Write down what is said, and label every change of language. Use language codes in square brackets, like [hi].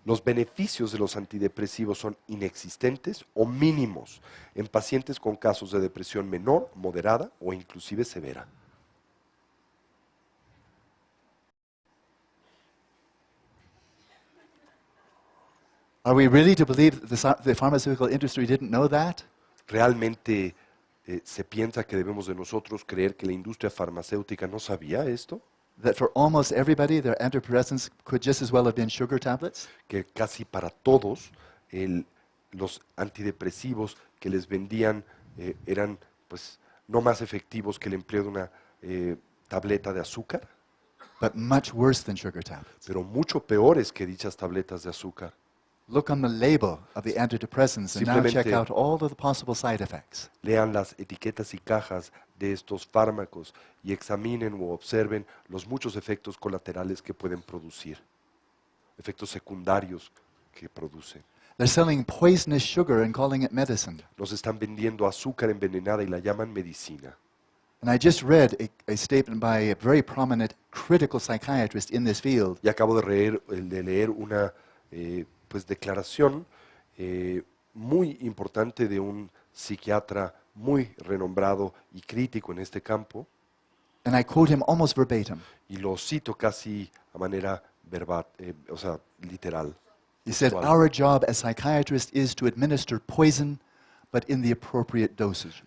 [es] los beneficios de los antidepresivos son inexistentes o mínimos en pacientes con casos de depresión menor, moderada o inclusive severa. [en] Are we really to believe that the pharmaceutical industry didn't know that? [es] ¿Realmente se piensa que debemos de nosotros creer que la industria farmacéutica no sabía esto? [en] That for almost everybody, their antidepressants could just as well have been sugar tablets? [es] Que casi para todos los antidepresivos que les vendían eran pues no más efectivos que el empleo de una tableta de azúcar, [en] But much worse than sugar tablets. [es] pero mucho peores que dichas tabletas de azúcar. [en] Look on the label of the antidepressants and now check [es] Simplemente- [en] out all of the possible side effects. [es] Lean las etiquetas y cajas de estos fármacos y examinen o observen los muchos efectos colaterales que pueden producir, efectos secundarios que producen. [en] They're selling poisonous sugar and calling it medicine. [es] Nos están vendiendo azúcar envenenada y la llaman medicina. [en] And I just read a statement by a very prominent critical psychiatrist in this field [es] Y acabo de leer una pues declaración muy importante de un psiquiatra muy renombrado y crítico en este campo, [en] and I quote him almost verbatim. [es] y lo cito casi a manera verbal, o sea, literal. [en] He said, [es] Textual. [en] "Our job as psychiatrists is to administer poison, but in the appropriate dosages."